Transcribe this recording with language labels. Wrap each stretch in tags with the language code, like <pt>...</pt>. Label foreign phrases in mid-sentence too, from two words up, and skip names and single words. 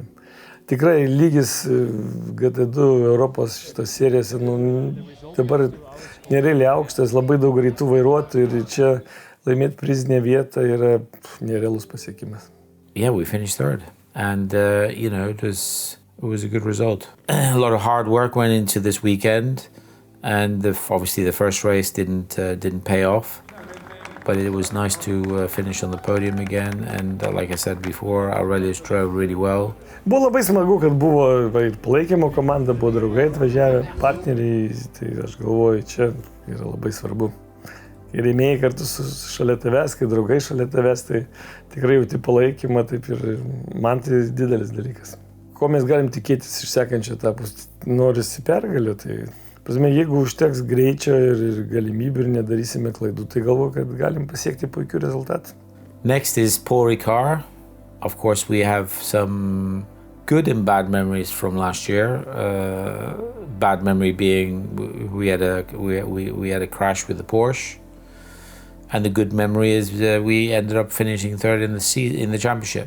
<lt>Tikrai lygis GT2 Europos šitos serijose dabar nerealiai aukštas, labai daug greitų vairuotojų ir čia laimėti prizinę vietą yra nerealus pasiekimas.</lt> <en>Yeah, we finished 3rd, and you know, it was a good result. A lot of hard work went into this weekend. And obviously the first race didn't pay off, but it was nice to finish on the podium again. And like I said before, Aurelijus drove really well.</en> <lt>Buvo labai smagu, kad buvo ir palaikymo komanda, buvo draugai atvažiavę, partneriai, tai aš galvoju, čia yra labai svarbu. Kai rėmėjai kartu šalia tavęs, kai draugai šalia tavęs, tai tikrai jauti palaikymą, taip ir man tai didelis dalykas. Ko mes galim tikėtis iš sekančio etapo? Norisi pergalių, tai jeigu užteks greičio ir galimybių ir nedarysime klaidų, tai galvoju, kad galim pasiekti puikių rezultatų.</lt> <en>Next is Paul Ricard. Of course, we have some good and bad memories from last year. Bad memory being we had a crash with the Porsche, and the good memory is we ended up finishing 3rd in the championship.</en>